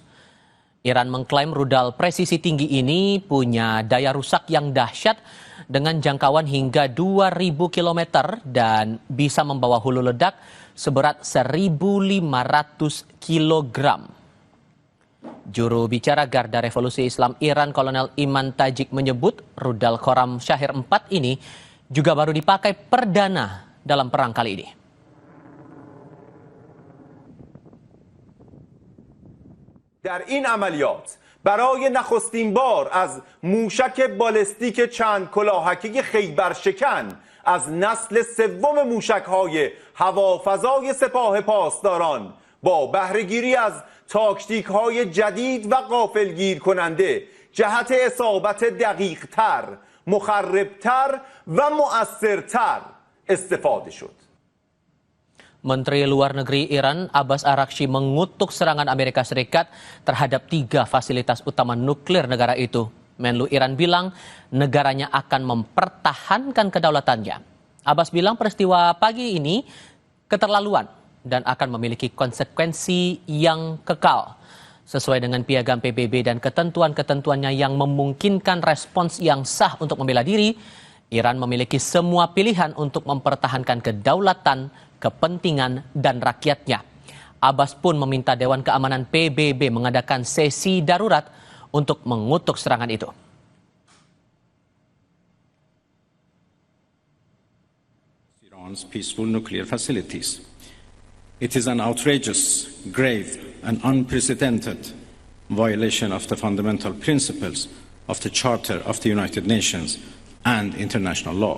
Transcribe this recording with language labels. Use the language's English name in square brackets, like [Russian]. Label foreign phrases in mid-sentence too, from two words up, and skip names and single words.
[Indonesian] Iran mengklaim rudal presisi tinggi ini punya daya rusak yang dahsyat dengan jangkauan hingga 2.000 km dan bisa membawa hulu ledak seberat 1.500 kg. Juru bicara Garda Revolusi Islam Iran, Kolonel Iman Tajik menyebut rudal Khorram Shahir 4 ini juga baru dipakai perdana dalam perang kali ini. [Persian] در این عملیات برای نخستین بار از موشک بالستیک چند کلاهکی خیبرشکن از نسل سوم موشک‌های هوافضای سپاه پاسداران با بهره‌گیری از تاکتیک‌های جدید و غافلگیر کننده جهت اصابت دقیق‌تر، مخرب‌تر و مؤثرتر استفاده شد. [Indonesian] Menteri Luar Negeri Iran Abbas Araghchi mengutuk serangan Amerika Serikat terhadap 3 fasilitas utama nuklir negara itu. Menlu Iran bilang negaranya akan mempertahankan kedaulatannya. Abbas bilang peristiwa pagi ini keterlaluan dan akan memiliki konsekuensi yang kekal. Sesuai dengan piagam PBB dan ketentuan-ketentuannya yang memungkinkan respons yang sah untuk membela diri, Iran memiliki semua pilihan untuk mempertahankan kedaulatan, kepentingan, dan rakyatnya. Abbas pun meminta Dewan Keamanan PBB mengadakan sesi darurat untuk mengutuk serangan itu. [English] Iran's peaceful nuclear facilities. It is an outrageous, grave, and unprecedented violation of the fundamental principles of the Charter of the United Nations and international law.